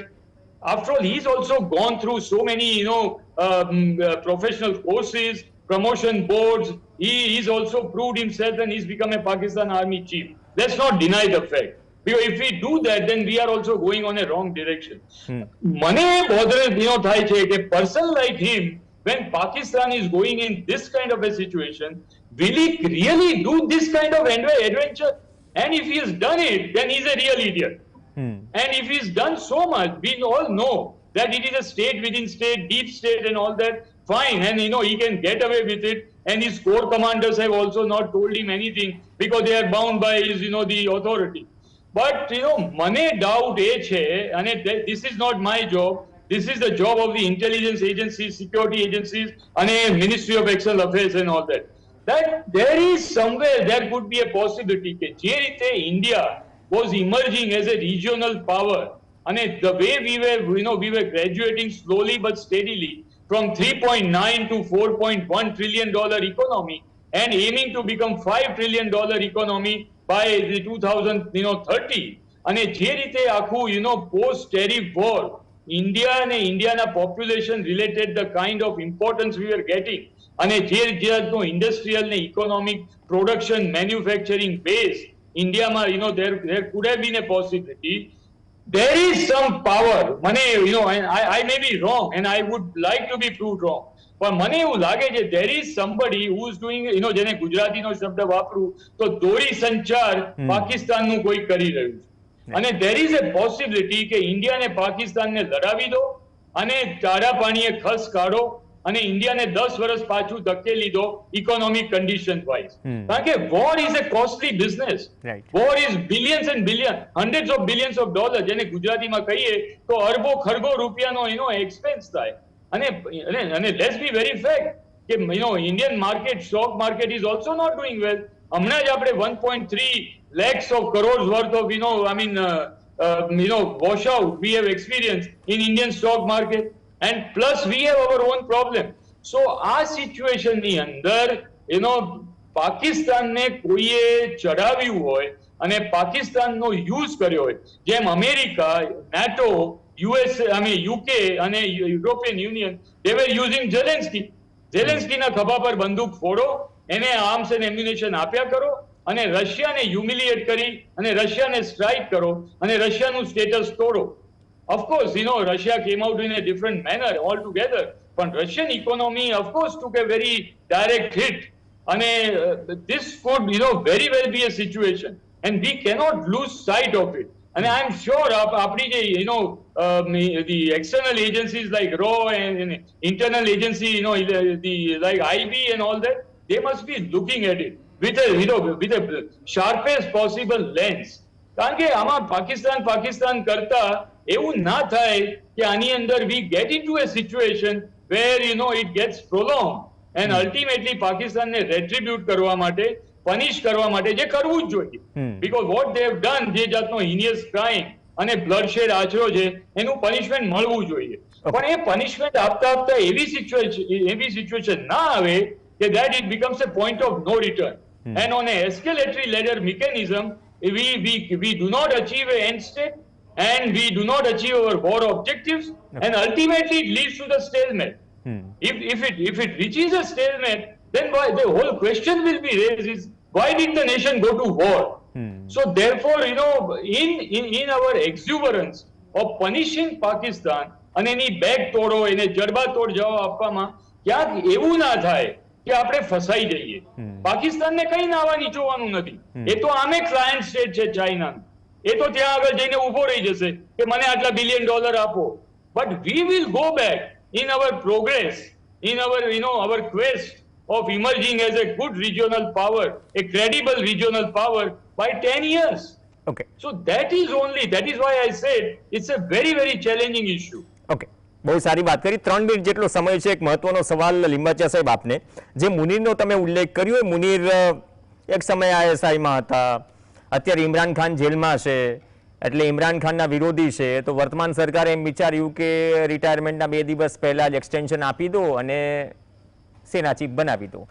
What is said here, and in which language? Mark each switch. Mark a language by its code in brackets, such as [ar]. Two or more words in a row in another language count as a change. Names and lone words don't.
[en] After all, he's also gone through so many, professional courses, promotion boards. He's also proved himself and he's become a Pakistan Army Chief. Let's not deny the fact. Because if we do that, then we are also going on a wrong direction. [gu] Mane bother, થાય છે કે [en] person like him, when Pakistan is going in this kind of a situation, will he really do this kind of adventure? And if he has done it, then he's a real idiot. And if he's done so much, we all know that it is a state within state, deep state and all that, fine. And he can get away with it. And his core commanders have also not told him anything because they are bound by his, the authority. But, mane doubt છે, and this is not my job. This is the job of the intelligence agencies, security agencies, and Ministry of External Affairs and all that. That there is somewhere, there could be a possibility that [gu] જે રીતે [en] India was emerging as a regional power, and the way we were graduating slowly but steadily from 3.9 to 4.1 trillion dollar economy and aiming to become $5 trillion economy by the 2030. [gu] અને જે રીતે આખું, [en] post tariff war, India and Indiana population related the kind of importance we were getting, and a industrial and economic production manufacturing base, India, there could have been a possibility. There is some power. Mane, and I may be wrong, and I would like to be proved wrong. But [gu] મને એવું લાગે છે [en] there is somebody who is doing, [gu] જેને ગુજરાતીનો શબ્દ વાપરું તો દોરી સંચાર પાકિસ્તાનનું કોઈ કરી રહ્યું છે. અને [en] there is a possibility [gu] કે ઇન્ડિયા ને પાકિસ્તાનને લડાવી દો અને ચારા પાણીએ ખસ કાઢો અને ઇન્ડિયાને 10 વર્ષ પાછું ધકેલી દો [en] economic condition wise. [gu] કારણ કે [en] war is a costly business. War is billions and billions, hundreds of billions of dollars, [gu] જેને ગુજરાતીમાં કહીએ તો અરબો ખરબો રૂપિયાનો એક્સપેન્સ થાય. [en] અને let's be very fact કે Indian market, stock market is also not doing well. [gu] હમણાં જ આપણે [en] 1.3 lakhs of crores worth of washout we have experienced in Indian stock market, and plus we have our own problem. [gu] So આ situation ની અંદર પાકિસ્તાનને કોઈએ ચડાવ્યું હોય અને પાકિસ્તાનનો યુઝ કર્યો હોય, જેમ અમેરિકા, [en] NATO, US, UK and European Union, they were using Zelensky. [gu] Zelensky ના ખભા પર બંદૂક ફોડો, એને [en] arms and ammunition [gu] આપ્યા કરો અને રશિયાને હ્યુમિલિએટ કરી અને રશિયાને સ્ટ્રાઇક કરો અને રશિયાનું સ્ટેટસ તોડો. [en] Of course, Russia came out in a different manner altogether, but Russian economy, of course, took a very direct hit. And this could, very well be a situation, and we cannot lose sight of it. And I'm sure [gu] આપણી જે [en] the external agencies like RAW and internal agency, the like IB and all that, they must be looking at it with a sharpest possible lens. કારણ કે આમાં પાકિસ્તાન કરતા એવું ના થાય કે આની અંદર we get into a situation where it gets prolonged and ultimately પાકિસ્તાનને retribute કરવા માટે, પનિશ કરવા માટે જે કરવું જ જોઈએ, because what they have done, [gu] જે જાતનો [en] heinous crime [gu] અને bloodshed આચર્યો છે એનું પનિશમેન્ટ મળવું જોઈએ. પણ એ પનિશમેન્ટ આપતા એવી સિચ્યુએશન ના આવે કે [en] that it becomes a point of no return. And on a escalatory ladder mechanism, we do not achieve an end state and we do not achieve our war objectives, and ultimately it leads to the stalemate. If it reaches a stalemate, then the whole question will be raised is, why did the nation go to war? So therefore, in our exuberance of punishing Pakistan [gu] અને એની બેગ તોડો, એને જડબાતોડ જવાબ આપવામાં ક્યાંક એવું ના થાય કે આપણે ફસાઈ જઈએ. પાકિસ્તાનને કઈ નાવા નીચોવાનું નથી, એ તો આમે ક્લાયન્ટ સ્ટેટ છે ચાઇનાનું, એ તો ત્યાં આગળ જઈને ઉભો રહી જશે કે મને આટલા $1 બિલિયન આપો. [en] But we will go back in our progress, in our our quest of emerging as a good regional power, a credible regional power by 10 years. Okay. So that is why I said it's a very, very challenging issue. [gu] Okay. બહુ સારી વાત કરી. 3 મિનિટ જેટલો સમય છે. એક મહત્વનો સવાલ લિંબાચિયા સાહેબ આપને, જે મુનીરનો તમે ઉલ્લેખ કર્યો, મુનીર એક સમય ISI-માં હતા, અત્યારે ઇમરાન ખાન જેલમાં છે, એટલે ઇમરાન ખાનના વિરોધી છે, તો વર્તમાન સરકારે એમ વિચાર્યું કે રિટાયરમેન્ટના 2 દિવસ પહેલા જ એક્સટેન્શન આપી દો અને સેના ચીફ બનાવી દો.